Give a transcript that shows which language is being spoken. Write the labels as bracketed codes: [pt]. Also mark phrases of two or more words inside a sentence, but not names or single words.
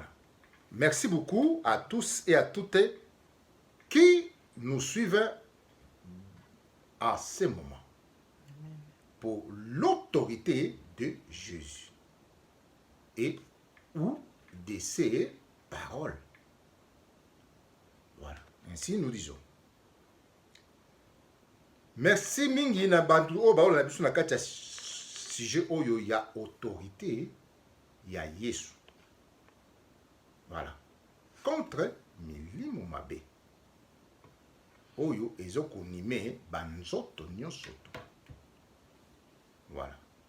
[fr] Merci beaucoup à tous et à toutes qui nous suivent à ce moment. Amen. Pour l'autorité de Jésus et ou de ses paroles. Voilà. Ainsi nous disons. [ln] Merci mingi na bantu o baola biso na kati ya sujet oyo ya autorité ya Yesu. Voilà. Contre milimo mabe. Oyo ezokonime banzoto nyonso to. [fr] Voilà.